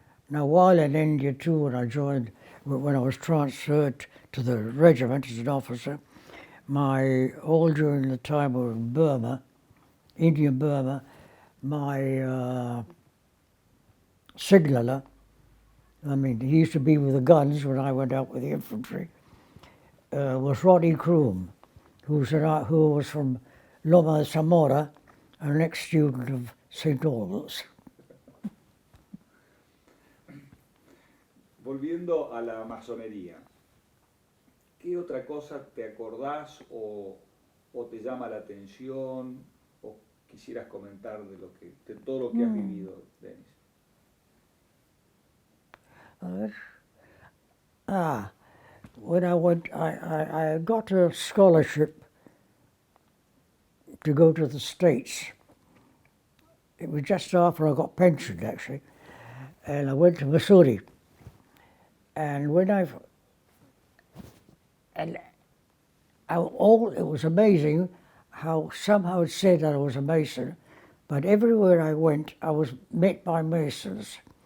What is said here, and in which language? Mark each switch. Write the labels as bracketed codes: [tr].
[en] Now, while in India too, when I was transferred to the regiment as an officer, all during the time we were in Burma, Indian Burma, my signaller, I mean, he used to be with the guns when I went out with the infantry, was Roddy Kroom, who was from Loma de Zamora, an ex-student of St. Albans. [es] Volviendo a la masonería, ¿qué otra cosa te acordás o te llama la atención o quisieras comentar de todo lo que has vivido, Denis? [en] When I went, I got a scholarship to go to the States. It was just after I got pensioned, actually, and I went to Missouri. And when it was amazing how somehow it said that I was a Mason, but everywhere I went, I was met by Masons.